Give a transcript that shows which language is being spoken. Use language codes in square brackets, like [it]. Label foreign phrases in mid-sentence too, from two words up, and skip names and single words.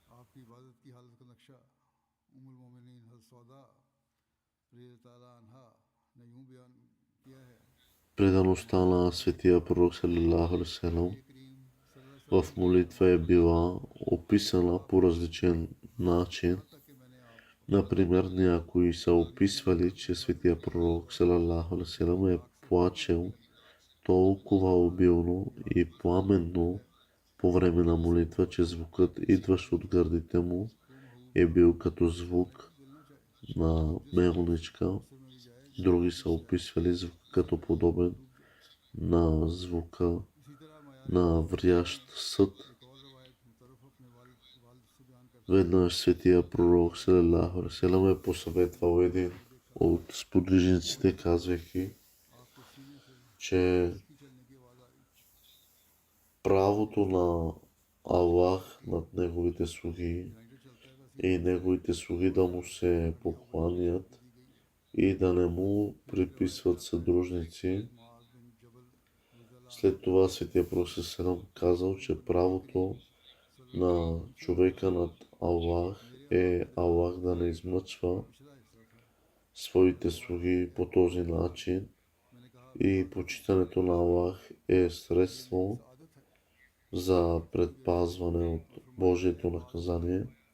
[bg] Предаността на светия пророк [ar] صلى الله عليه وسلم [bg] в молитва е била описана по различен начин. Например, някои са описвали, че светия пророк [ar] صلى الله عليه وسلم [bg] е плачел толкова обилно и пламенно по време на молитва, че звукът, идващ от гърдите му, е бил като звук на мелничка. Други са описвали звук като подобен на звука на врящ съд. Веднъж светия пророк [ar] صلى الله عليه وسلم [bg] е посъветвал един от сподвижниците, казвайки, че правото на Аллах над неговите слуги и неговите слуги да му се покланят и да не му приписват съдружници. След това светия пророк [ar] صلى الله عليه وسلم [bg] казал, че правото на човека над Аллах е Аллах да не измъчва своите слуги по този начин и почитането на Аллах е средство за предпазване от Божието наказание.